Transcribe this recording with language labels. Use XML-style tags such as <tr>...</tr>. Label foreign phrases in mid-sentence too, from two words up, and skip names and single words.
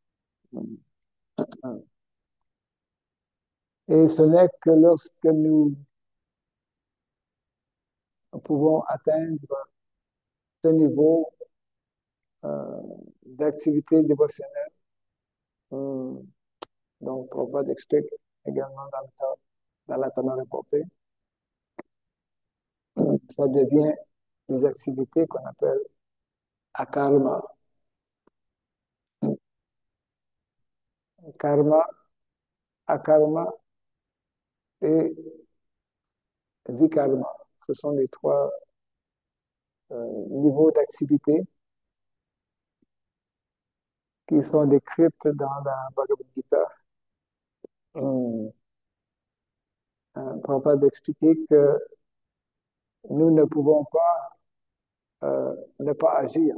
<fr>Et ce n'est que lorsque nous pouvons atteindre ce niveau d'activité dévotionnelle, donc Prabhupada explique également dans la Tana rapportée, ça devient des activités qu'on appelle akarma.</fr> <sa>कर्म, अकर्म et विकर्म.</sa> <fr>Ce sont les trois niveaux d'activité qui sont décrites dans la Bhagavad Gita. Prabhupada d'expliquer que nous ne pouvons pas ne pas agir.</fr>